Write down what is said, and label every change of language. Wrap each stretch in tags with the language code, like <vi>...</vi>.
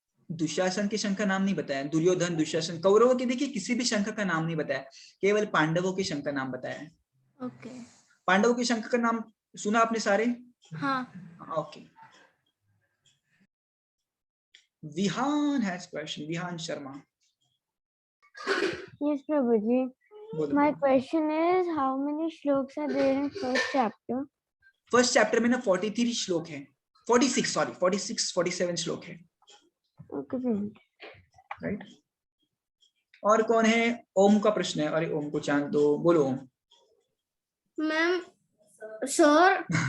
<hi>दुशासन के शंख का नाम नहीं बताया। दुर्योधन, दुशासन, कौरवों के देखिए किसी भी शंख का नाम नहीं बताया, केवल पांडवों के शंख का नाम बताया है। ओके। पांडवों के शंख का नाम सुना आपने सारे? हाँ। Okay.</hi> <en>Vihan has question, Vihan Sharma. Yes, Prabhuji.</en> <hi>बोलो।</hi> <en>My question is, how many shloks are there in first chapter?</en> <hi>First chapter में ना 43 श्लोक है, 46 सॉरी, 46 47 श्लोक है, Okay. राइट? और कौन है? ओम का प्रश्न है। अरे ओम को चांद दो, बोलो ओम। Ma'am, sir,</hi>